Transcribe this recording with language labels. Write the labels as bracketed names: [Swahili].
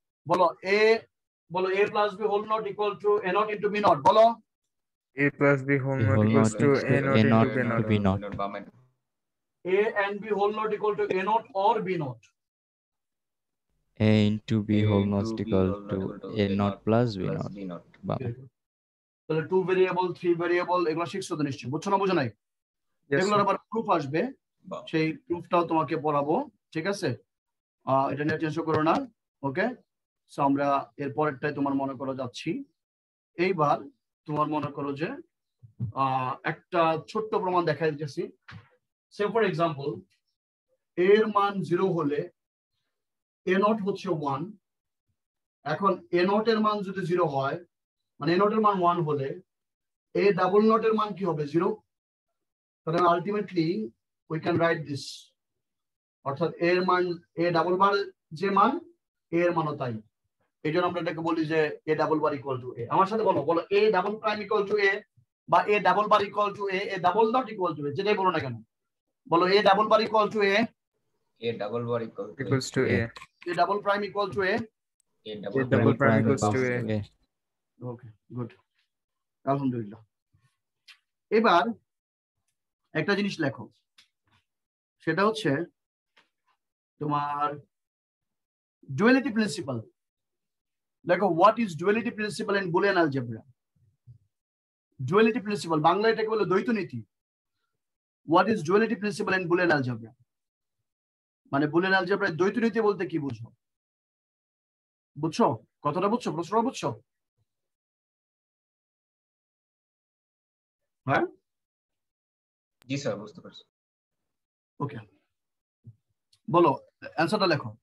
[English] বলো a plus b whole not equal to a not into b not. বলো A plus B whole not equals to A naught into B naught. a and b whole not equal to a not or b not. a into b whole not equal to a naught plus b naught. [Bangla] তাহলে two variable, three variable এগুলো শিখছো তো নিশ্চয়ই, বুঝছো না বুঝো নাই? এগুলোর আবার প্রুফ আসবে, সেই প্রুফটাও তোমাকে পড়াবো, ঠিক আছে? এটা নিয়ে টেনশন করো না। ওকে, সো আমরা এর পরেরটাই তোমার মনে করো যাচ্ছি। এইবার তোমার মনে করো যে একটা ছোট্ট প্রমাণ দেখা দিতেছি। [English] say for example [Bangla] এর মান 0 হলে a নট হচ্ছে 1। এখন a নট এর মান যদি 0 হয়, মানে a নট এর মান 1 হলে a ডাবল নট এর মান কি হবে? 0। তাহলে ultimately [English] we can write this, [Bangla] অর্থাৎ এর মান a ডাবল বার যে মান a এর মানও তাই। এই জন্য আমরা এটাকে বলি যে a double bar equal to a। আমার সাথে বলো a double prime equal to a, বা a double bar equal to a double not equal to a, যেটাই বলো না কেন। [English] বলো a double bar equal to a double bar equals to A. A double prime equal to A. A double prime equals to A. Okay, good. আলহামদুলিল্লাহ। [Bangla] এবার একটা জিনিস লেখো, সেটা হচ্ছে তোমার ডুয়ালিটি প্রিন্সিপাল। [English] লেখো what is duality principle in Boolean algebra. Duality principle [Bangla] Bangla এটাকে বলে দ্বৈত নীতি। [English] What is duality principle in Boolean algebra? [Bangla] মানে বুলিয়ান অ্যালজেব্রায় দ্বৈত নীতি বলতে কি বুঝো? বুঝছো? কথাটা বুঝছো? প্রশ্নটা বুঝছো? হ্যাঁ? জি স্যার, বুঝতে পারছি। ওকে, বলো অ্যানসারটা লেখো।